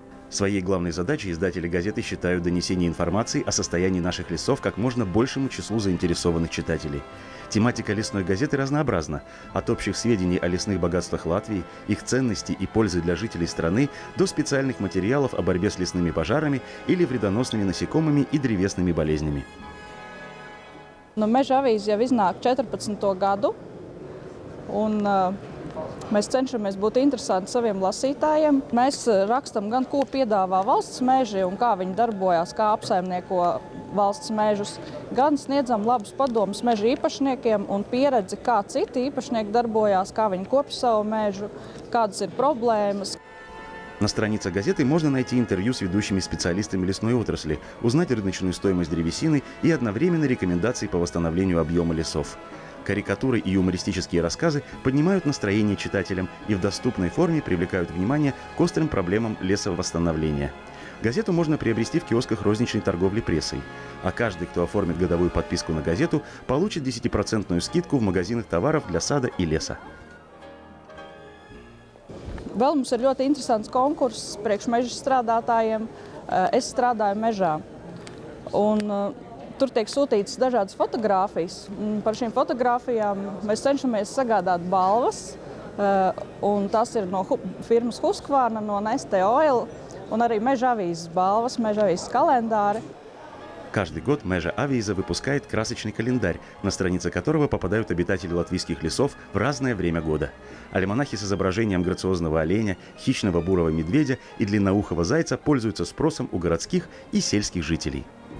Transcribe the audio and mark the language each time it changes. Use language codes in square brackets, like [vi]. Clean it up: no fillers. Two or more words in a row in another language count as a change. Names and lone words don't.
[ru] Своей главной задачей издатели газеты считают донесение информации о состоянии наших лесов как можно большему числу заинтересованных читателей. Тематика лесной газеты разнообразна. От общих сведений о лесных богатствах Латвии, их ценности и пользы для жителей страны, до специальных материалов о борьбе с лесными пожарами или вредоносными насекомыми и древесными болезнями. [lv] Meža avīze jau iznāk 14. gadu, un mēs cenšamies būt interesanti saviem lasītājiem. Mēs rakstam gan, ko piedāvā valsts meži un kā viņi darbojās, kā apsaimnieko valsts mežus, gan sniedzam labus padomus meža īpašniekiem un pieredzi, kā citi īpašnieki darbojās, kā viņi kopj savu mežu, kādas ir problēmas. [ru] На страницах газеты можно найти интервью с ведущими специалистами лесной отрасли, узнать рыночную стоимость древесины и одновременно рекомендации по восстановлению объема лесов. Карикатуры и юмористические рассказы поднимают настроение читателям и в доступной форме привлекают внимание к острым проблемам лесовосстановления. Газету можно приобрести в киосках розничной торговли прессой. А каждый, кто оформит годовую подписку на газету, получит 10% скидку в магазинах товаров для сада и леса. [lv] Vēl mums ir ļoti interesants konkurss priekš meža strādātājiem. Es strādāju mežā. Tur tiek sūtītas dažādas fotogrāfijas. Par šīm fotogrāfijām mēs cenšamies sagādāt balvas. Tas ir no firmas Husqvarna, no Neste Oil un arī Meža avīzes balvas, Meža avīzes kalendāri. [ru] Каждый год Meža avīze выпускает красочный календарь, на страницы которого попадают обитатели латвийских лесов в разное время года. Альманахи с изображением грациозного оленя, хищного бурого медведя и длинноухого зайца пользуются спросом у городских и сельских жителей.